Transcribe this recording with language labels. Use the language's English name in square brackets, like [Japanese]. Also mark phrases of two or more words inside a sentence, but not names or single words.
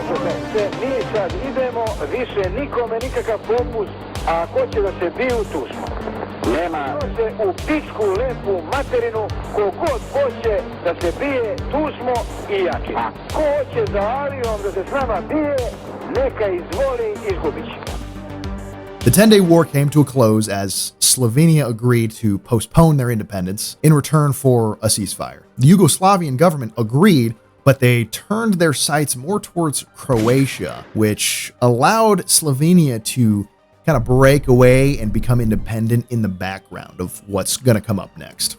[Serbian] Mi sad idemo, više nikome nikakav popust, a ako će da se biju, tu smo. Nema se u pičku lepu materinu, kogod hoće da se bije, tu smo i jači. Ko hoće za alijom da se s nama bije, neka izvoli, izgubit će. [English] The 10-day war came to a close as Slovenia agreed to postpone their independence in return for a ceasefire. The Yugoslavian government agreed, but they turned their sights more towards Croatia, which allowed Slovenia to kind of break away and become independent in the background of what's going to come up next.